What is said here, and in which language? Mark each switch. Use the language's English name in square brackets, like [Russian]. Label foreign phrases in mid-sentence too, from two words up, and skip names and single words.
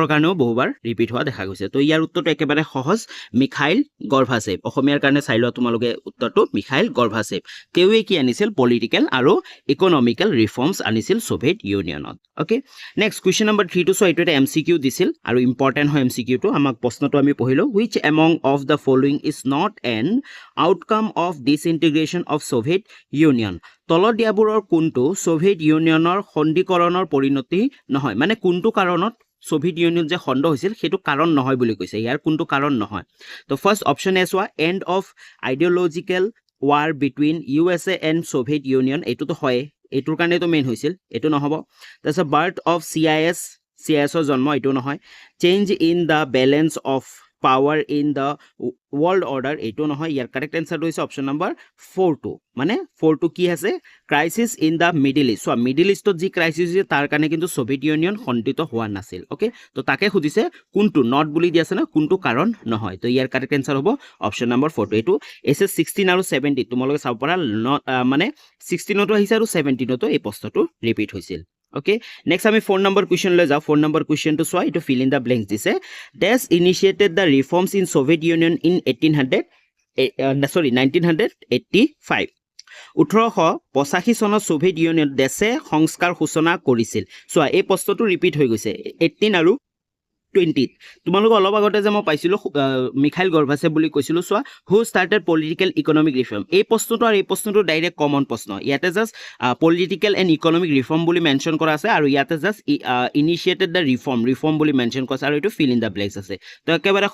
[Assamese] কাৰণেও বহুবাৰ ৰিপিট হোৱা দেখা গৈছে তো ইয়াৰ উত্তৰটো একেবাৰে সহজ মিখাইল গৰ্ভাচেভ অসমীয়াৰ কাৰণে চাই লোৱা তোমালোকে উত্তৰটো মিখাইল গৰ্ভাচেভ তেৱে কি আনিছিল পলিটিক্যাল আৰু [English] economical reforms [Assamese] আনিছিল সোভিয়েট ইউনিয়নত [English] okay next question number [Assamese] 3 টো সো এইটো এটা MCQ দিছিল আৰু ইম্পৰ্টেন্ট হয় MCQ টো আমাক প্ৰশ্নটো আমি পঢ়িলো [English] which among of the following is not an outcome of disintegration of Soviet Union [Assamese] তলত দিয়াবোৰৰ কোনটো সোভিয়েট ইউনিয়নৰ খণ্ডীকৰণৰ পৰিণতি নহয় মানে কোনটো কাৰণত সোভিয়েট ইউনিয়ন যে খণ্ড হৈছিল সেইটো কাৰণ নহয় বুলি কৈছে ইয়াৰ কোনটো কাৰণ নহয় তো [English] first option A [Assamese] চোৱা [English] end of ideological war between USA and Soviet Union [Assamese] এইটো তো হয় এইটোৰ কাৰণে তো মেইন হৈছিল এইটো নহব তাৰপিছত [English] birth of [Assamese] CIS ৰ জন্ম এইটো নহয় [English] change in the balance of power in the world order [Assamese] এইটো নহয় ইয়াৰ কারেক্ট আনসারটো হৈছে [English] option number 4 [Assamese] মানে 4 কি আছে [English] crisis in the Middle East [Assamese] সো মিডল ইষ্টত যি ক্রাইসিস হৈছে তাৰ কাৰণে কিন্তু সোভিয়েট ইউনিয়ন খণ্ডিত হোৱা নাছিল ওকে তো তাকে খুদিছে কোনটো নট বুলি দি আছে না কোনটো কাৰণ নহয় তো ইয়াৰ কারেক্ট আনসার হ'ব [English] option number 4 [Assamese] এইটো SS 16 আৰু 17 তোমালোকে চাব পৰা মানে 16 তো আহিছে আৰু 17 তো এই প্ৰশ্নটো ৰিপিট হৈছিল [English] Okay, next [Assamese] আমি [English] 4 number question [Assamese] লৈ যাও 4 number question to সোৱা ইটো [English] fill in the blanks [Assamese] দিছে [English] Des initiated the reforms in Soviet Union in [Assamese] 1985 1885 চনত সোভিয়েট ইউনিয়ন দেশে সংস্কাৰ সূচনা কৰিছিল সোৱা এই প্ৰশ্নটো ৰিপিট হৈ গৈছে 18 আৰু 20 তোমালোক অলপ আগতে যে মই পাইছিলো মিখাইল গৰ্ভাচেভ বুলি কৈছিলো সোৱা [English] who started political economic reform [Assamese] এই প্ৰশ্নটো আৰু এই প্ৰশ্নটো ডাইৰেক্ট কমন প্ৰশ্ন ইয়াতে [English] just political and economic reform [Assamese] বুলি মেনশন কৰা আছে আৰু ইয়াতে [English] just initiated the reform [Assamese] বুলি মেনশন কৰা আছে আৰু এইটো [English] fill in the blanks [Assamese] আছে তো একেবাৰে